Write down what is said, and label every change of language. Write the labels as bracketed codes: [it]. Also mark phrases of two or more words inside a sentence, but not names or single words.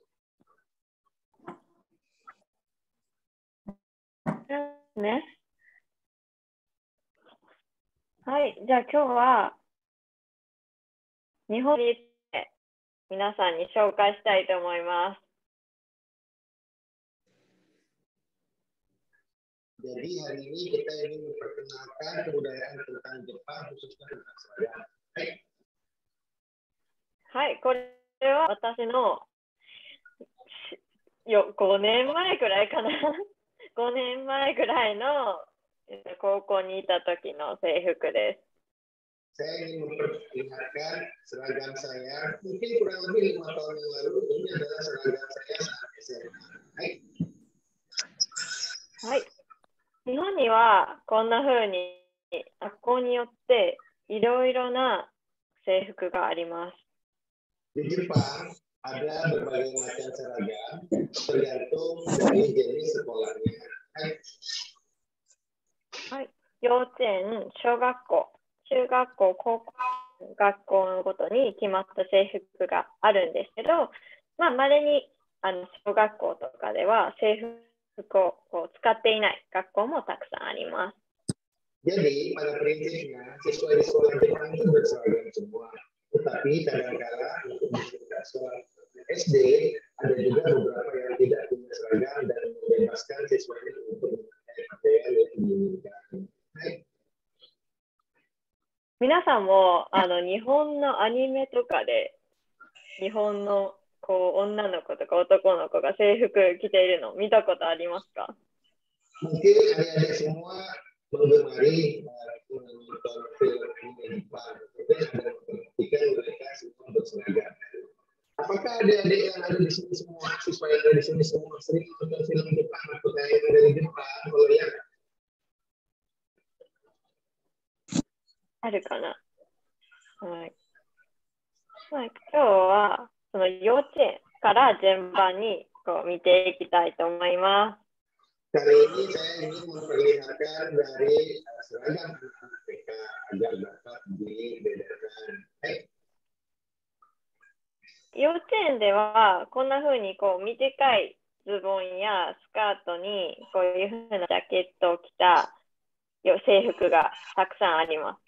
[ja] ね。はい。じゃあ今日は日本について皆さんに紹介したいと思います。 [id] Jadi hari ini kita ingin memperkenalkan kebudayaan tentang Jepang, khususnya tentang seragam. [ja] はい、これは私の5年前くらいかな。5年前くらいの高校にいた時の制服です。 [id] Saya ingin memperlihatkan seragam saya, mungkin kurang lebih 5 tahun yang lalu, ini adalah seragam saya saat SMA. [ja] はい。日本にはこんな風に学校によっていろいろな制服があります。 [id] Di Jepang ada berbagai macam seragam tergantung dari jenis sekolahnya. [ja] はい。幼稚園、小学校、中学校、高校、学校のごとに決まった制服があるんですけど、まれに小学校とかでは制服を使っていない学校もたくさんあります。 [id] Jadi pada prinsipnya siswa di sekolah Jepang itu berseragam semua. Tetapi kadang-kala untuk sekolah SD ada juga beberapa yang tidak punya seragam dan membebaskan siswanya untuk memakai pakaian yang diinginkan. [ja] 皆さんも日本のアニメとかで日本の女の子とか男の子が制服着ているの見たことありますか？ [id] Mungkin adik-adik semua menggemari menonton film anime Jepang, tapi ada memperhatikan mereka semua berseragam. Apakah adik-adik yang ada di sini semua, siswa yang ada di sini semua sering menonton film Jepang atau yang dari Jepang? Kalau ya, [ja] あるかな。はい。今日はその幼稚園から順番に見ていきたいと思います。 [id] Kali ini saya ingin memperlihatkan dari seragam anak-anak TK agar dapat dibedakan. [ja] 幼稚園ではこんな風に短いズボンやスカートにこういう風なジャケットを着た制服がたくさんあります。